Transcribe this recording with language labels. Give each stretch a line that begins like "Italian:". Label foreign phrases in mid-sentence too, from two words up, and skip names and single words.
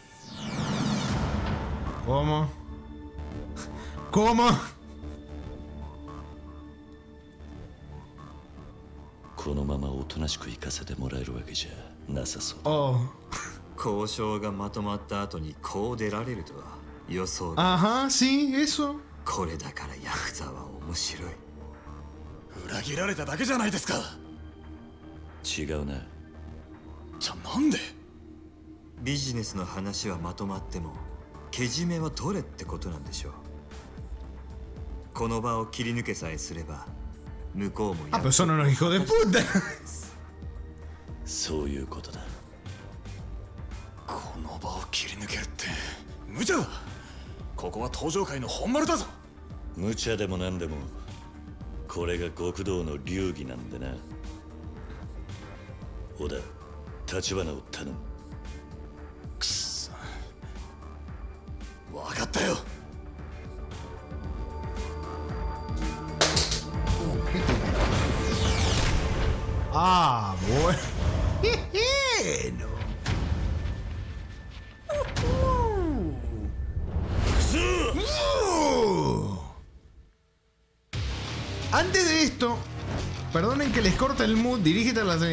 Spanish: ¿Cómo? ¿Cómo?
Japanese: なしく行かせてもらえるわけじゃなさそう。
Spanish: Oh.
Japanese: 交渉がまとまった後にこう出られるとは予想が。
Spanish: Ajá, sí, eso.
Japanese: これだからヤクザは面白い。裏切られただけじゃないですか。違うな。じゃあなんで？ビジネスの話はまとまってもけじめは取れってことなんでしょう。この場を切り抜けさえすれば向こうも
Spanish: Ah, pero son unos hijos de puta.
Japanese: そういうことだ。この場を切り抜けるって無茶だ。ここは登場界の本丸だぞ。無茶でもなんでもこれが極道の流儀なんでな。小田、立花を頼む。くっそ、分かったよ。
Spanish: Ah, bueno. Antes de esto, perdonen que les corte el mood, dirígete a la serie.